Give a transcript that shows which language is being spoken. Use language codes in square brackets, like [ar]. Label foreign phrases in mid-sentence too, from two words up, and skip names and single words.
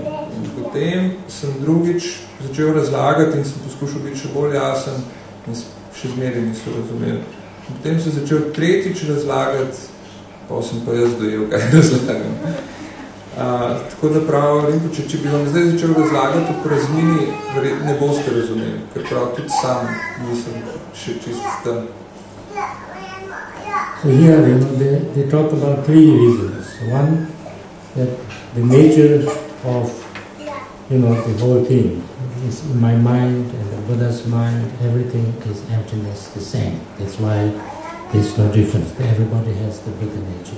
[sl] In potem sem drugič začel razlagati in sem poskušal biti še bolj jasen in še zmeraj niso razumeli. In potem sem začel tretjič razlagati, pa sem pa jaz dojel, kaj razlagam. Tako da prav, Rinpoche, če bi vam zdaj začel razlagati o praznini, ne boste razumeli, ker prav tudi sam nisem še čisto tam. [en] So here, they talk about three reasons. One, that the nature of, the whole thing is in my mind and the Buddha's mind, everything is emptiness, the same. That's why there's no difference. Everybody has the Buddha nature.